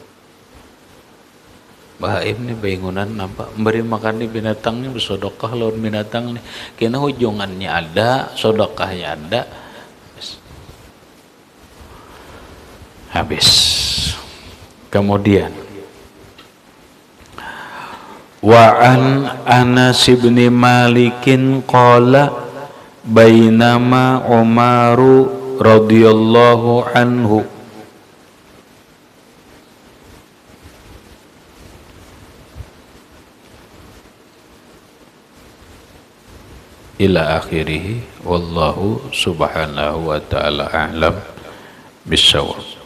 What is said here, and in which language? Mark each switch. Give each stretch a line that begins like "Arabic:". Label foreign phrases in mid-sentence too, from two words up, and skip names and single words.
Banjar: Baim nih bangunan nampak beri makan nih binatangnya bersodokah lawan binatang nih. Kena ujungannya ada, sodokahnya ada.
Indonesian: Habis.
Arabic: Kemudian وعن أنس بن مالك قال بينما عمر رضي الله عنه إلى آخره والله سبحانه وتعالى أعلم بالصواب.